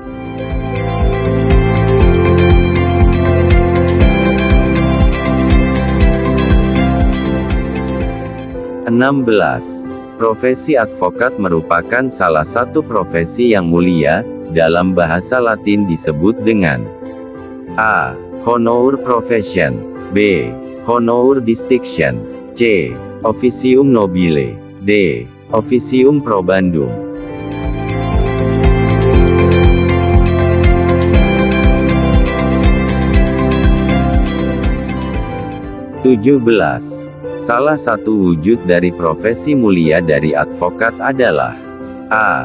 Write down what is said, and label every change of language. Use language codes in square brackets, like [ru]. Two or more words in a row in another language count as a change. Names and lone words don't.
[id] Enam belas. Profesi advokat merupakan salah satu profesi yang mulia, dalam bahasa Latin disebut dengan A. [en] Honor profession, B. Honor distinction, C. [la] Officium nobile, D. Officium probandum. [id] Tujuh belas. Salah satu wujud dari profesi mulia dari advokat adalah A.